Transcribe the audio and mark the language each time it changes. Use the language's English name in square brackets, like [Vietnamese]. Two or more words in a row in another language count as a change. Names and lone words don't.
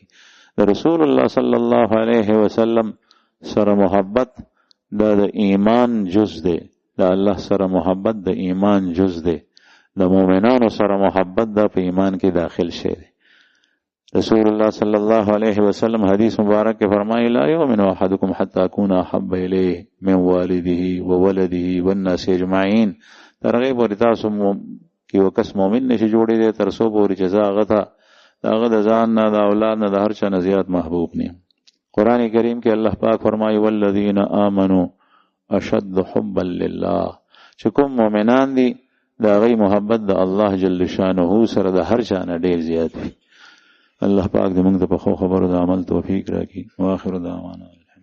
[Pashto] د رسول الله [Arabic] صلی الله علیه وسلم [Pashto] سره محبت دا د ایمان جز دی، د الله سره محبت د ایمان جز دی، د مؤمنانو سره محبت دا په ایمان کې داخل شي. [Arabic] رسول الله صلی الله علیه وسلم [Pashto] حدیث مبارک کې فرمایي [Arabic] لا یؤمن احدکم حتی اکون احب الیه من والده وولده والناس اجمعین. [Pashto] تر هغې پورې تاسو کې یو کس مؤمن نشي جوړېدی تر څو پورې چې زه هغه ته د هغه د ځان نه، د اولاد نه، د هر چا نه زیات محبوب نه یم. قرآن کریم کې الله پاک فرمایي [Arabic] والذین آمنوا اشد حبا لله، [Pashto] چې کوم مؤمنان دي د هغې محبت د الله [Arabic] جل شانه [Pashto] سره د هر چا نه ډېر زیات وي. الله پاک دې موږ ته په ښو خبرو د عمل توفیق راکړي. [Arabic] واخر دعوانا